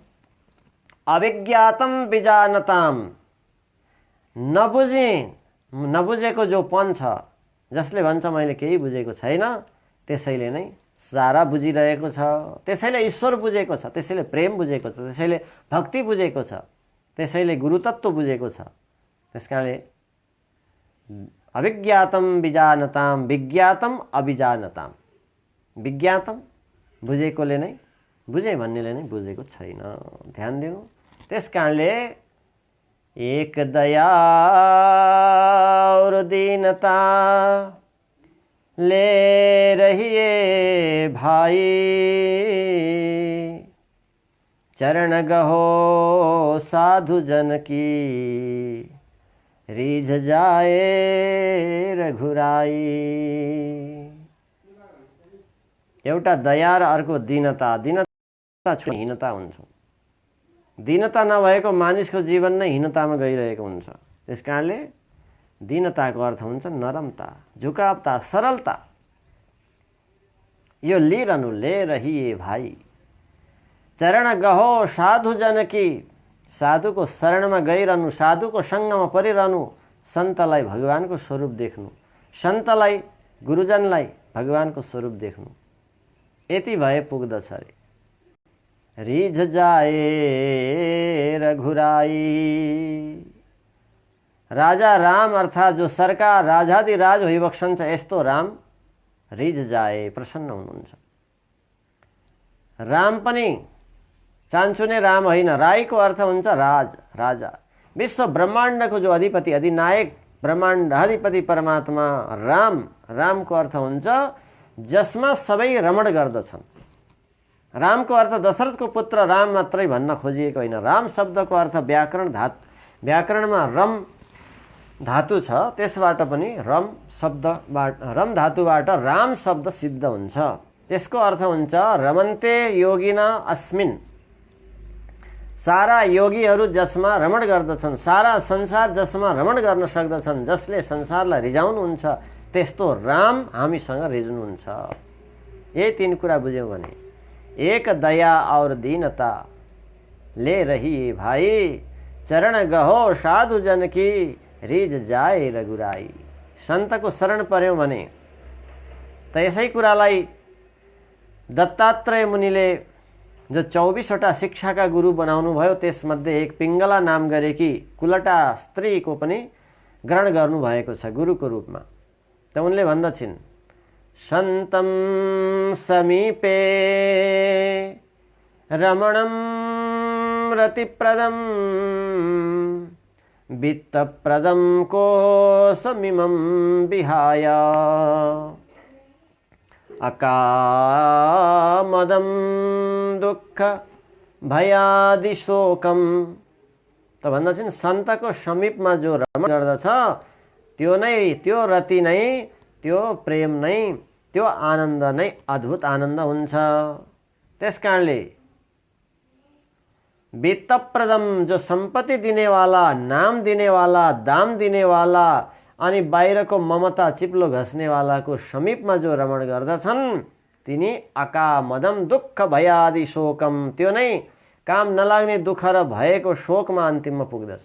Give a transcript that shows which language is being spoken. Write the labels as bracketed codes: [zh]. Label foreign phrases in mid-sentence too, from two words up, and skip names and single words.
[sa] अविज्ञातम विजानताम, [ne] नबुझेको जो पन छ, जसले भन्छ मैले केही बुझेको छैन, त्यसैले नै सारा बुझिरहेको छ, त्यसैले ईश्वर बुझेको छ, त्यसैले प्रेम बुझेको छ, त्यसैले भक्ति बुझेको छ, त्यसैले गुरुतत्व बुझेको छ। [sa] त्यसकारणले अविज्ञातम विजानताम, विज्ञातम अभिजानताम। [ne] विज्ञातम बुझेकोले नै, बुझे भन्नेले नै बुझेको छैन। ध्यान दिनु। त्यसकारणले [hi] एक दया और दीनता ले रहिए भाई, चरण गहो साधु जन की रिझ जाए रघुराई। [ne] एउटा दया र अर्को दीनता। दीनता हीनता हुन्छ। दीनता नभएको मानिसको जीवन नै हीनतामा गइरहेको हुन्छ। त्यसकारणले दीनताको अर्थ हुन्छ नरमता, झुकावता, सरलता। यो लिरहनु, [hi] ले रहिए भाइ। चरण गहो साधु जन की, [ne] साधुको शरणमा गइरहनु, साधुको सङ्गमा परिरहनु, सन्तलाई भगवानको स्वरूप देख्नु, सन्तलाई गुरुजनलाई भगवानको स्वरूप देख्नु, यति भए पुग्दछ रे। [hi] रिझ जाए रघुराई। [ne] राजा राम अर्थात् जो सरकार राजाधिराज भइबक्सन्छ यस्तो राम [hi] रिझ जाए, [ne] प्रसन्न हुनुहुन्छ। राम पनि चान्चुने राम होइन, राईको अर्थ हुन्छ राज, राजा। विश्व ब्रह्माण्डको जो अधिपति, अधिनायक, ब्रह्माण्ड अधिपति परमात्मा राम, रामको अर्थ हुन्छ जसमा सबै रमण गर्दछन्। रामको अर्थ दशरथको पुत्र राम मात्रै भन्न खोजिएको होइन। राम शब्दको अर्थ व्याकरणमा रम धातु छ, त्यसबाट पनि रम धातुबाट राम शब्द सिद्ध हुन्छ। त्यसको अर्थ हुन्छ [sa] रमन्ते योगिना अस्मिन्, [ne] सारा योगीहरू जसमा रमण गर्दछन्, सारा संसार जसमा रमण गर्न सक्दछन्, जसले संसारलाई रिझाउनुहुन्छ, त्यस्तो राम हामीसँग रिझ्नुहुन्छ। यही तीन कुरा बुझ्यौँ भने [hi] एक दया और दीनता ले रही भाई, चरण गहो साधु जन की रिझ जाए रघुराई। [ne] सन्तको शरण पर्यौँ भने त यसै कुरालाई दत्तात्रेय मुनिले जो 24वटा शिक्षाका गुरु बनाउनु भयो, त्यसमध्ये एक पिङ्गला नाम गरेकी कुलटा स्त्रीको पनि ग्रहण गर्नुभएको छ गुरुको रूपमा। त उनले भन्दछिन् [sa] सन्तम समीपे रमणम रतिप्रदम वित्तप्रदम कोशमिमं विहाय अकामदं दुःख भयादिशोकम। [ne] त भन्दछन् सन्तको समीपमा जो रमण गर्दछ त्यो नै, त्यो रति नै, त्यो प्रेम नै, त्यो आनन्द नै अद्भुत आनन्द हुन्छ। त्यसकारणले वित्तप्रदम जो सम्पत्ति दिनेवाला, नाम दिनेवाला, दाम दिनेवाला अनि बाहिरको ममता चिप्लो घस्नेवालाको समीपमा जो रमण गर्दछन् तिनी [sa] अकामदम दुःख भयादि शोकम, [ne] त्यो नै काम नलाग्ने दुःख र भएको शोकमा अन्तिममा पुग्दछन्।